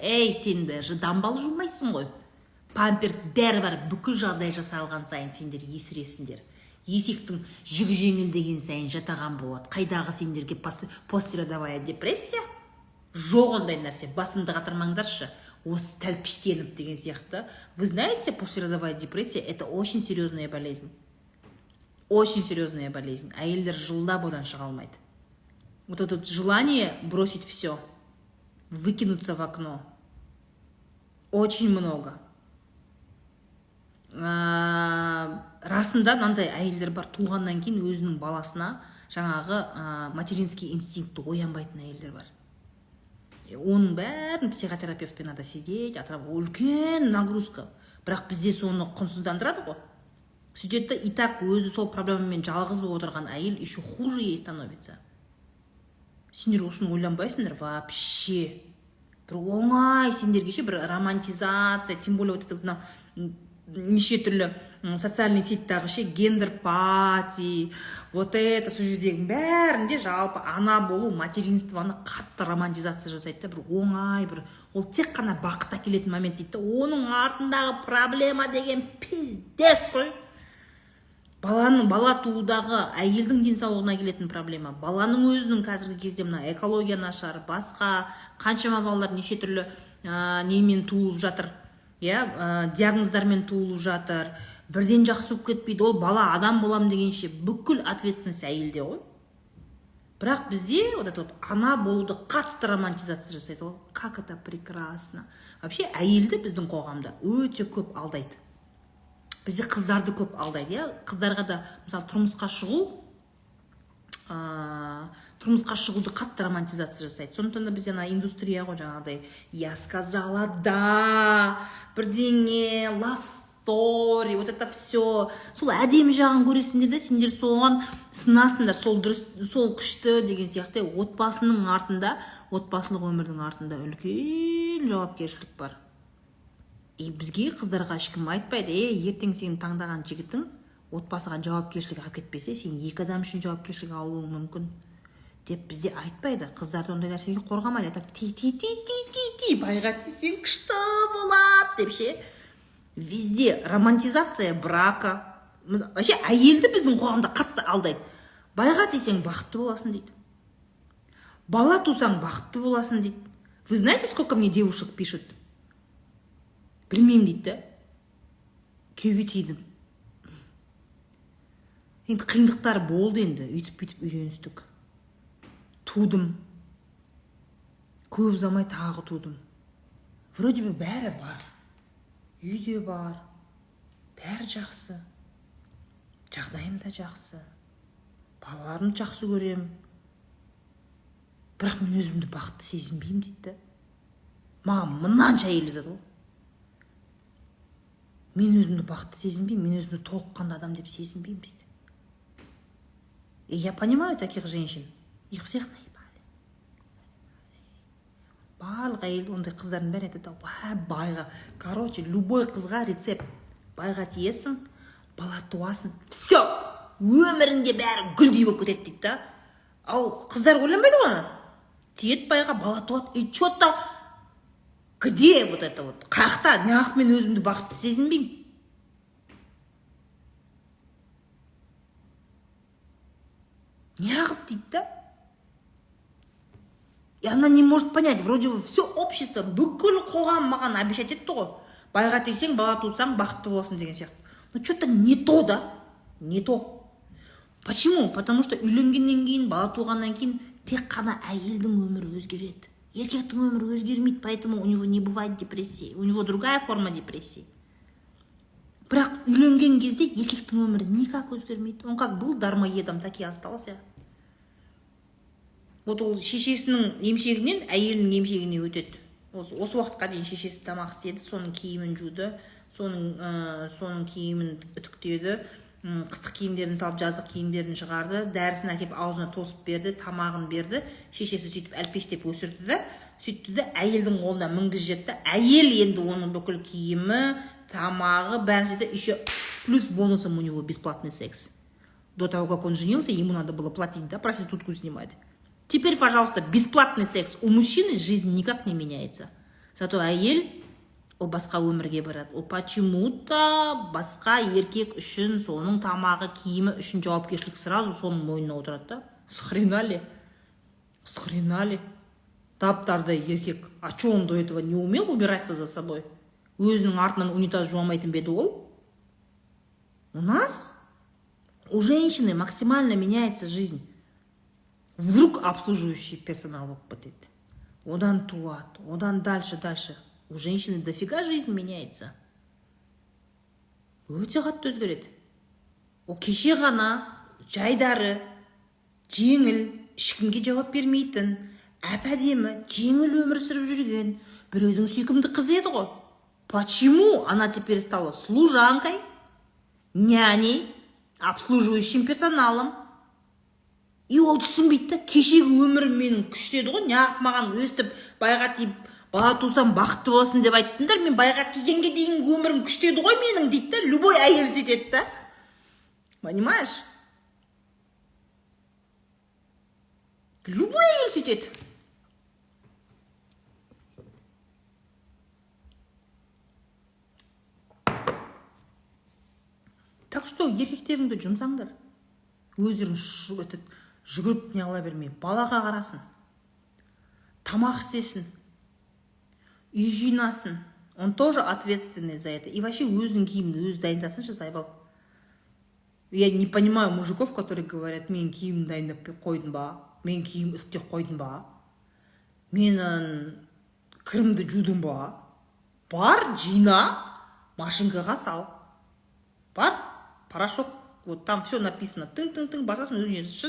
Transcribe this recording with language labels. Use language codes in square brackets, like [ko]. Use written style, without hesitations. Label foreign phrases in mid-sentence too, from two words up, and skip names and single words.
[kk] Ей, сенді жыданбал жумайсың ғой. Памперс бәрі бар, бүкіл жағдай жасалған сайын сендер есіресіңдер. Есектің жүгі жеңіл деген сайын жатаған болады. Қайдағы сендерге [ru] послеродовая депрессия? [kk] Жоқ ондай нәрсе, басымды қатырмаңдаршы. Осы тәлпіштеніп деген сияқты. [ru] Вы знаете, послеродовая депрессия – это очень серьезная болезнь. Очень серьезная болезнь. [kk] Әйелдер жылдап одан шыға алмайды. [ru] Вот это желание бросить все, выкинуться в окно. Очень много. [kk] Расында мынандай әйелдер бар, туғаннан кейін өзінің баласына жаңағы [ru] материнский инстинкті [kk] оянбайтын әйелдер бар. Оның бәрін психотерапевтпен [ru] надо сидеть, [kk] үлкен нагрузка. Бірақ бізде соны құнсыздандырады ғой. Сөйтеді, [ru] и так [kk] өзі сол проблемамен жалғыз болып отырған әйел [ru] еще хуже ей становится. [kk] Сендер осыны ойланбайсыңдар вообще. Бір оңай сендерге ше бір романтизация, [ru] тем более вот это [kk] неше түрлі социальный сеттағы ше гендер пати, [ru] вот это [kk] сол жердегі бәрінде жалпы ана болу, материнствоны қатты романтизация жасайды да, бір оңай, бір ол тек қана бақыт әкелетін момент дейді. Оның артындағы проблема деген пиздец қой. Бала туудағы әйелдің денсаулығына келетін проблема. Баланың өзінің қазіргі кезде мына экология нашар, басқа қаншама балалар неше түрлі немен туылып жатыр. Диагноздармен туылып жатыр. Бірден жақсы болып кетпейді. Ол бала адам болам дегенше бүкіл ответственность әйелде ғой. Бірақ бізде [ru] вот это вот [kk] ана болуды қатты романтизация жасайды ғой. [ru] Как это прекрасно. [kk] Вообще әйелді біздің қоғамда өте көп алдайды. Бізде қыздарды көп алдайды. Қыздарға да мысалы тұрмысқа шығуды қатты романтизация жасайды. Сондықтан да бізде индустрия ғой жаңағыдай [ru] я сказала [kk] да, бірдеңе, [en] love story, [ru] вот это все. [kk] Сол әдемі жағын көресіңдер де, сендер соған сынасыңдар, сол дұрыс, сол күшті деген сияқты. Отбасының артында, отбасылық өмірдің артында үлкен жауапкершілік бар. Бізге қыздарға ешкім айтпайды, ертең сен таңдаған жігітің отбасыға жауапкершілік алып кетпесе, сен екі адам үшін жауапкершілік алуың мүмкін деп бізде айтпайды. Қыздарды ондай нәрсеге қорғамайды. Ти байға тисең күшті болады деп ше. [ru] Везде романтизация брака. [kk] Вообще әйелді біздің қоғамда қатты алдайды. Байға тисең бақытты боласың дейді. Бала тусаң бақытты боласың дейді. [ru] Вы знаете, сколько мне девушек пишут? [kk] Білмеймін дейді. Күйеуге тидім. Енді қиындықтар болды енді. Үйтіп-бүйтіп үйреністік. Тудым. Көп ұзамай тағы тудым. [ru] Вроде бы [kk] бәрі бар. Үйде бар. Бәрі жақсы. Жағдайым да жақсы. Балаларымды жақсы көрем. Бірақ мен өзімді бақытты сезінбеймін дейді. Маған мынанша әйел жазады ғой. Мен өзімді бақытты сезінбеймін, мен өзімді толыққанды адам деп сезінбеймін дейді. [ru] И я понимаю таких женщин. Их всех наебали. [kk] Барлық әйел ондай қыздардың бәрі айтады, байға. [ru] Короче, любой [kk] қызға рецепт. Байға тиесің, бала туасың. [ru] Все! [kk] Өміріңде бәрі гүлдей болып кетеді дейді да. Ау, қыздар ойланбайды ғой. Тиет байға, бала туады. [ru] И что-то где вот это вот? [kk] Қақта, неғып мен өзімді бақытты сезінбеймін? Неғып дейді да? [ru] И она не может понять, вроде бы все общество, [kk] бүкіл қоғам маған обещать етті ғой. Байға тисең, бала тусаң, бақытты боласың деген сияқты. [ru] Но что-то не то, да? Не то. Почему? Потому что [kk] үйленгеннен кейін, бала туғаннан кейін тек қана әйелдің өмірі өзгереді. Еркектің өмірі өзгермейді, [ru] поэтому у него не бывает депрессии. У него другая форма депрессии. [kk] Бірақ үйленген кезде еркектің өмірі никак өзгермейді. [ru] Он как был дармоедом, так и остался. [kk] вот ол шешесінің емшегінен әйелінің емшегіне өтеді. Осы уақытқа дейін шешесі тамақ істеді, соның киімін жуды, соның киімін үтіктеді, қыстық киімдерін салып жаздық киімдерін шығарды, дәрісін әкеп аузына тосып берді, тамағын берді. Шешесі сөйтіп әлпештеп өсірді да, сөйтті де әйелдің қолына мінгізіп жетті. Әйел енді оның бүкіл киімі, тамағы, бәрін істеді, [ru] еще плюс бонусом у него бесплатный секс. До того, как он женился, ему надо было платить, да, проститутку снимать. Теперь, пожалуйста, бесплатный секс. У мужчины жизнь никак не меняется. [kk] Зато әйел ол басқа өмірге барады. Ол почему-то басқа еркек үшін, соның тамағы, киімі үшін жауапкершілік сразу соның мойнына отырады да. [ru] С хрена ли? [kk] Таптардай еркек. [ru] А что он до этого не умел убираться за собой? [kk] Өзінің артынан унитаз жуамайтын беді ол? [ru] У нас, у женщины максимально меняется жизнь. Вдруг обслуживающий персонал [kk] болып кетеді. Одан туады, одан дальше. [ru] У женщины дофига жизнь меняется. [kk] Өте қатты өзгереді. Ол кеше ғана жайдары, жеңіл, ешкімге жауап бермейтін, әп-әдемі, жеңіл өмір сүріп жүрген біреудің сүйкімді қызы еді ғой. [ru] Почему она теперь стала служанкой, няней, обслуживающим персоналом? [kk] И ол түсінбейді да, кешегі өмірім менің күштеді ғой, неғып маған өстіп байға тиіп, бала тусам бақытты болсын деп айттыңдар, мен байға тигенге дейін өмірім күштеді ғой менің дейді да, любой әйел сөйтеді да. [ru] Понимаешь? Любой [kk] әйел сөйтеді. [ru] Так что, [kk] еркектеріңді жұмсаңдар. Өздерің жүгіріп не ала бермей, балаға қарасын, тамақ істесін, үй жинасын. [ru] Он тоже ответственный за это. И вообще [kk] өзінің киімін өзі дайындасыншы, Сайбал. [ru] Я не понимаю мужиков, которые говорят, [kk] мен киімін дайындап қойдым ба, мен киім үстеп қойдым ба, мен кірімді жудым ба. Бар, жина, машинкаға сал. Бар, [ru] порошок. Вот там все написано. [kk] Тың, басасын өзің жесің.